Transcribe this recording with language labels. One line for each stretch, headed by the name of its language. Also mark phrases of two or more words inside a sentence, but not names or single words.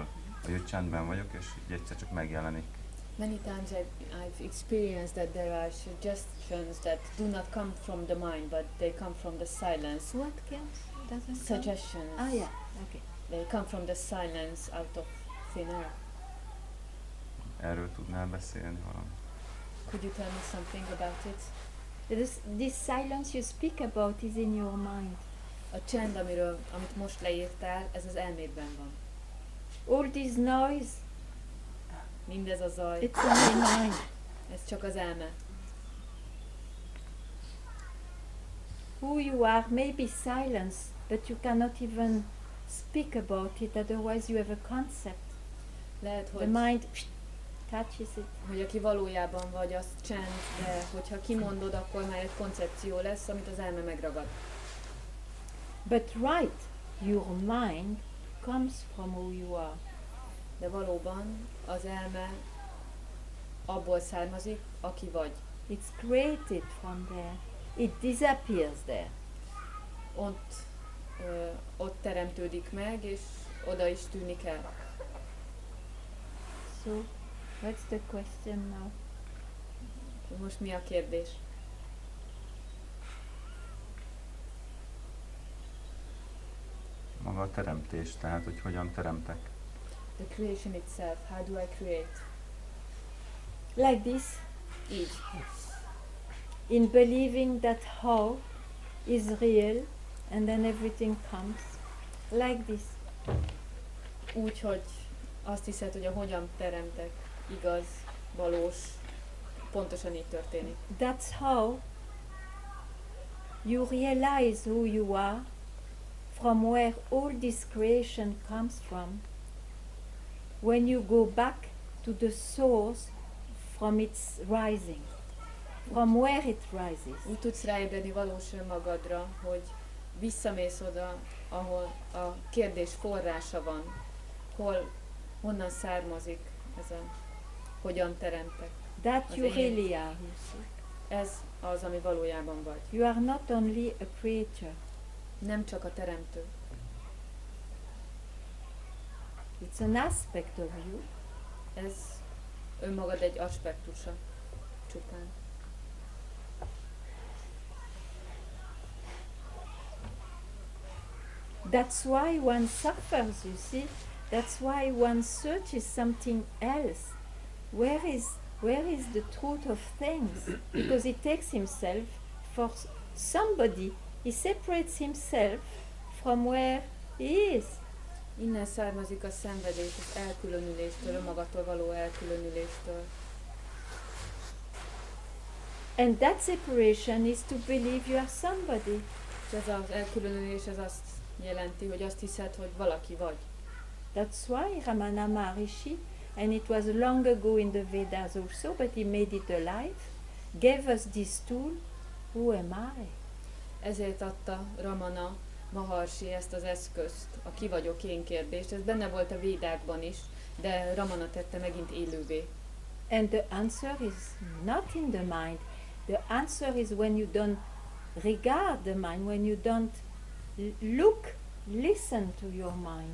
Hungarian: Hogy csendben vagyok, és így egyszer csak megjelenik.
English: Many times I've experienced that there are suggestions that do not come from the mind, but they come from the silence. What comes? Doesn't come? Suggestions. Ah, yeah. Okay. They come from the silence out of thin air.
Hungarian: Erről tudnál beszélni valami?
English: Could you tell me something about it? This silence you speak about is in your mind.
Hungarian: A csend, amit most leírtál, ez az elmédben van.
English: All this noise,
Hungarian: Mindez a zaj,
English: it's in your mind.
Hungarian: ez csak az elme.
English: Who you are may be silence, but you cannot even speak about it, otherwise you have a concept.
Hungarian: Lehet,
English: The
Hungarian: hogy,
English: mind touches it.
Hungarian: hogy aki valójában vagy, az csend, de hogyha kimondod, akkor már egy koncepció lesz, amit az elme megragad.
English: But right, your mind comes from who you are.
Hungarian: De valóban az elme abból származik, aki vagy.
English: It's created from there. It disappears there.
Hungarian: Ott teremtődik meg, és oda is tűnik el.
English: So, what's the question now?
Hungarian: Most mi a kérdés? Maga a teremtés, tehát hogy hogyan teremtek.
English: The creation itself, how do I create? Like this,
Hungarian: Így.
English: in believing that how is real and then everything comes. Like this.
Hungarian: Úgy, hogy azt hiszed, hogy a hogyan teremtek igaz, valós, pontosan így történik.
English: That's how you realize who you are, from where all this creation comes from. When you go back to to the source from its rising, from where it rises.
Hungarian: Úgy tudsz ráébredni valós önmagadra, hogy visszamész oda, ahol a kérdés forrása van, honnan származik ez a hogyan teremtek.
English: That
Hungarian: Az
English: you
Hungarian: én.
English: really are, you see.
Hungarian: Ez az, ami valójában vagy.
English: You are not only a creator.
Hungarian: Nem csak a teremtő.
English: It's an aspect of you.
Hungarian: Ez önmagad egy aspektusa csupán.
English: That's why one suffers, you see. That's why one searches something else. Where is the truth of things? Because he takes himself for somebody. He separates himself from where he is.
Hungarian: Innen származik a szenvedés, az elkülönüléstől, önmagadtól való elkülönüléstől.
English: And that separation is to believe you are somebody.
Hungarian: És ez az elkülönülés, ez azt jelenti, hogy azt hiszed, hogy valaki vagy.
English: That's why Ramana Maharishi, and it was long ago in the Vedas also, but he made it alive, gave us this tool, who am I?
Hungarian: Ezért adta Ramana Maharshi ezt az eszközt, a ki vagyok én kérdést. Ez benne volt a védákban is, de Ramana tette megint élővé.
English: And the answer is not in the mind. The answer is when you don't regard the mind, when you don't look, listen to your mind.